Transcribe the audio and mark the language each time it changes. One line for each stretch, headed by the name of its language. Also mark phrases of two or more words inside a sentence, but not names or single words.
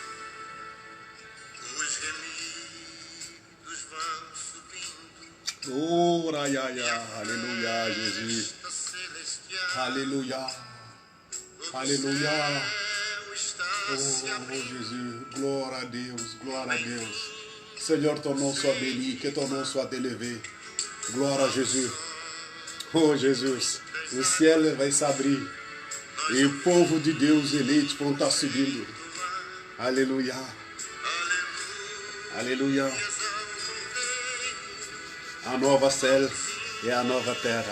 Portuguese: Os remidos Oh, raiaia. Aleluia, Jesus. celestial. Aleluia. Aleluia. Céu está se Oh, abrindo. Jésus. Glória a Deus. Glória a Deus.
French: Seigneur, ton nom soit béni. Que ton nom soit élevé.
Portuguese: Glória a Jesus. Oh, Jesus. O cielo vai se abrir. E o povo de Deus eleito vão estar subindo. Aleluia. Aleluia. A nova céu e a nova terra.